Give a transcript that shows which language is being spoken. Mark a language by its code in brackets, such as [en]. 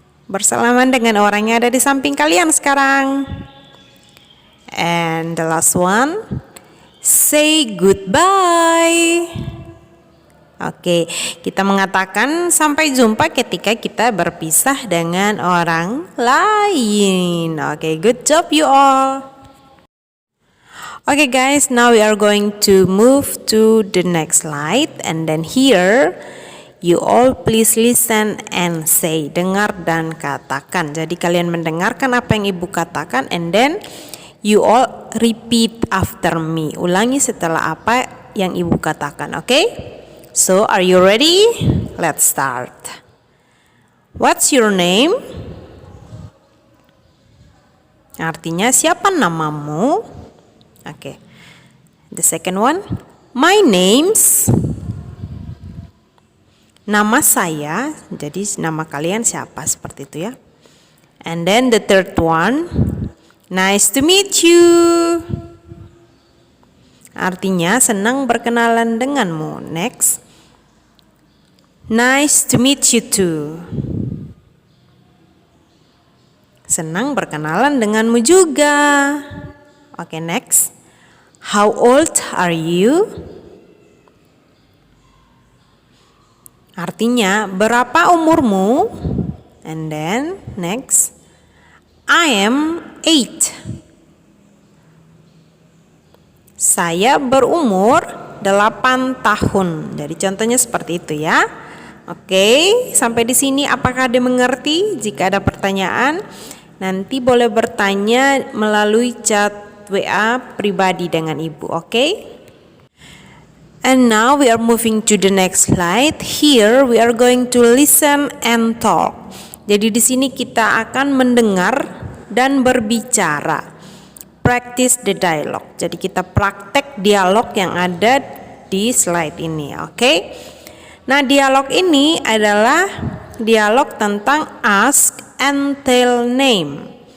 [id] Bersalaman dengan orang yang ada di samping kalian sekarang. [en] And the last one, say goodbye. [id] Oke, kita mengatakan sampai jumpa ketika kita berpisah dengan orang lain. [en] Oke, good job you all. Okay guys, now we are going to move to the next slide, and then here you all please listen and say. [id] Dengar dan katakan. Jadi kalian mendengarkan apa yang ibu katakan, [en] and then you all repeat after me. [id] Ulangi setelah apa yang ibu katakan, [en] okay? So are you ready? Let's start. What's your name? [id] Artinya siapa namamu? Okay. [en] The second one, my name's. [id] Nama saya, jadi nama kalian siapa, seperti itu ya. [en] And then the third one, nice to meet you. [id] Artinya senang berkenalan denganmu. [en] Next, nice to meet you too. [id] Senang berkenalan denganmu juga. [en] Okay, next. How old are you? [id] Artinya, berapa umurmu? [en] And then, next. I am 8. [id] Saya berumur 8 tahun. Jadi contohnya seperti itu ya. Oke, sampai di sini apakah Ade mengerti? Jika ada pertanyaan, nanti boleh bertanya melalui chat WA pribadi dengan ibu, oke? [en] And now we are moving to the next slide. Here we are going to listen and talk. [id] Jadi di sini kita akan mendengar dan berbicara. [en] Practice the dialogue. [id] Jadi kita praktek dialog yang ada di slide ini, oke? Nah, dialog ini adalah dialog tentang [en] ask and tell name.